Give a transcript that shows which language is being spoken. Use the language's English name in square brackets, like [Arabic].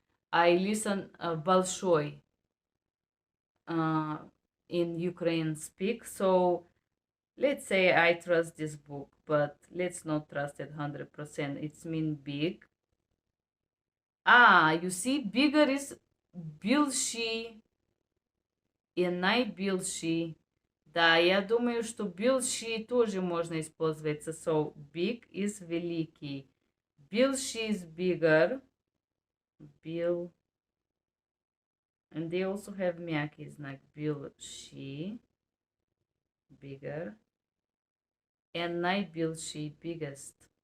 [English] I listen Большой in Ukrainian speak. So let's say I trust this book, but let's not trust it 100%. It's mean big. You see, bigger is більший и найбільший. [Russian] Да, я думаю, что більший тоже можно использовать. [English] So, big is великий. Більший is bigger. And they also have мягкий знак. Більший, bigger. And найбільший, biggest.